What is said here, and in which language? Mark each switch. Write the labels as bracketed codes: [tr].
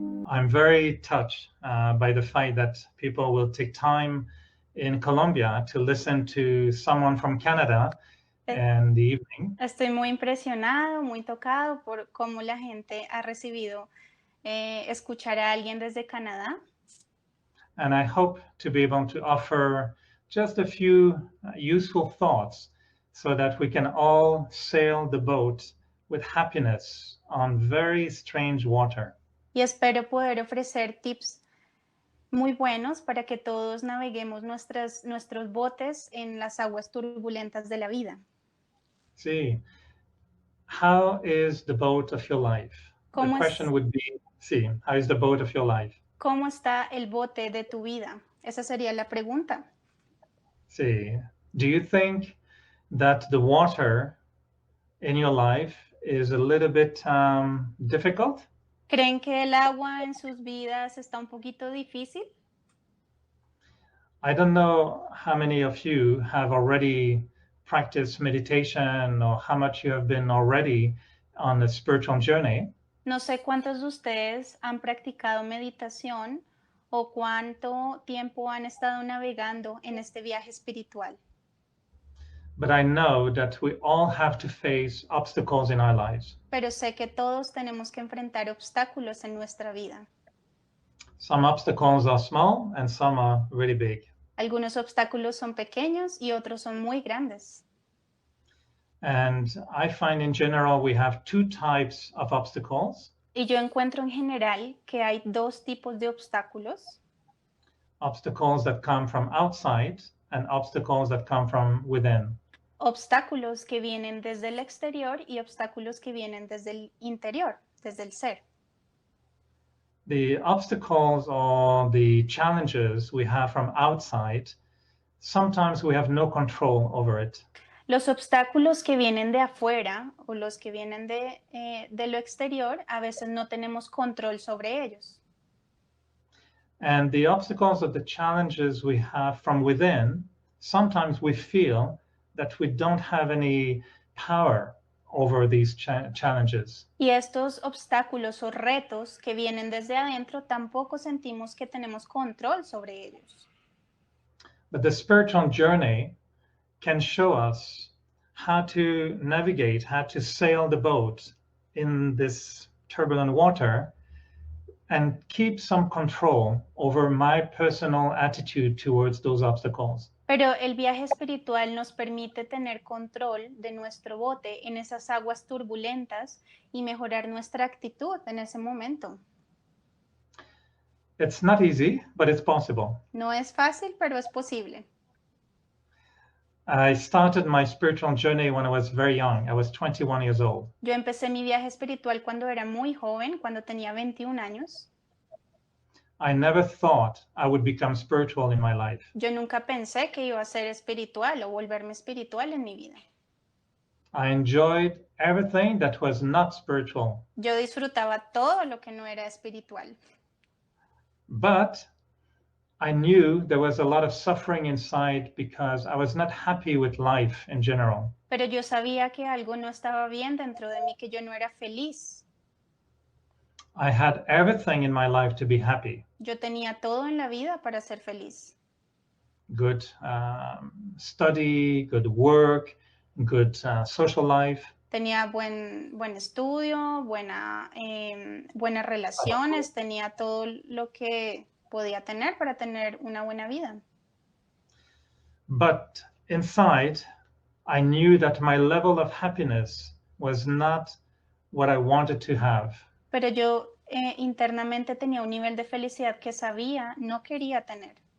[en] I'm very touched by the fact that people will take time in Colombia to listen to someone from Canada in the evening. [es] Estoy muy impresionado, muy tocado por cómo la gente ha recibido escuchar a alguien desde Canadá. [en] And I hope to be able to offer just a few useful thoughts so that we can all sail the boat with happiness on very strange water. [es] Y espero poder ofrecer tips muy buenos para que todos naveguemos nuestros botes en las aguas turbulentas de la vida. [en] See, how is the boat of your life? The question would be, see, how is the boat of your life? [es] ¿Cómo está el bote de tu vida? Esa sería la pregunta. [en] See, do you think that the water in your life is a little bit difficult? [es] ¿Creen que el agua en sus vidas está un poquito difícil? [en] I don't know how many of you have already practiced meditation or how much you have been already on a spiritual journey. [es] No sé cuántos de ustedes han practicado meditación o cuánto tiempo han estado navegando en este viaje espiritual. [en] But I know that we all have to face obstacles in our lives. [es] Pero sé que todos tenemos que enfrentar obstáculos en nuestra vida. [en] Some obstacles are small and some are really big. [es] Algunos obstáculos son pequeños y otros son muy grandes. [en] And I find in general we have two types of obstacles. [es] Y yo encuentro en general que hay dos tipos de obstáculos. [en] Obstacles that come from outside and obstacles that come from within. [es] Obstáculos que vienen desde el exterior y obstáculos que vienen desde el interior, desde el ser. [en] The obstacles or the challenges we have from outside, sometimes we have no control over it. [es] Los obstáculos que vienen de afuera o los que vienen de lo exterior, a veces no tenemos control sobre ellos. [en] And the obstacles or the challenges we have from within, sometimes we feel that we don't have any power over these challenges. [es] Y estos obstáculos o retos que vienen desde adentro, tampoco sentimos que tenemos control sobre ellos. [en] But the spiritual journey can show us how to navigate, how to sail the boat in this turbulent water and keep some control over my personal attitude towards those obstacles. [es] Pero el viaje espiritual nos permite tener control de nuestro bote en esas aguas turbulentas y mejorar nuestra actitud en ese momento. [en] It's not easy, but it's possible. [es] No es fácil, pero es posible. [en] I started my spiritual journey when I was very young. I was 21 years old. [es] Yo empecé mi viaje espiritual cuando era muy joven, cuando tenía 21 años. [en] I never thought I would become spiritual in my life. [es] Yo nunca pensé que iba a ser espiritual o volverme espiritual en mi vida. [en] I enjoyed everything that was not spiritual. [es] Yo disfrutaba todo lo que no era espiritual. [en] But I knew there was a lot of suffering inside because I was not happy with life in general. [es] Pero yo sabía que algo no estaba bien dentro de mí, que yo no era feliz. [en] I had everything in my life to be happy. [es] Yo tenía todo en la vida para ser feliz. [en] Good study, good work, good social life. [es] Tenía buen estudio, buenas relaciones, tenía todo lo que podía tener para tener una buena vida. [en] But inside, I knew that my level of happiness was not what I wanted to have. [es] Pero yo internamente tenía un nivel de felicidad que sabía no quería tener.